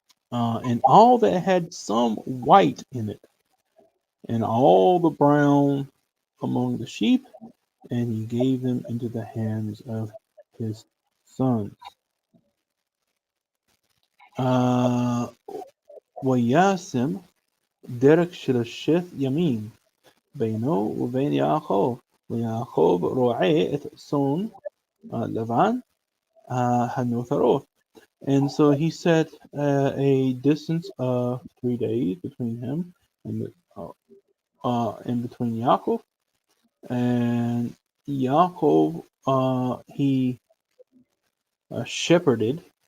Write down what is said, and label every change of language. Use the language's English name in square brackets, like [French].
[English] and all that had some white in it, and all the brown among the sheep, and he gave them into the hands of his sons. [Hebrew] וישם דרך של 6 ימים בינו ובין יעקב, ויעקב רועה את צאן לבן הנותרות. [English] And so he set a distance of 3 days between him and between Yaakov. And Yaakov, he shepherded.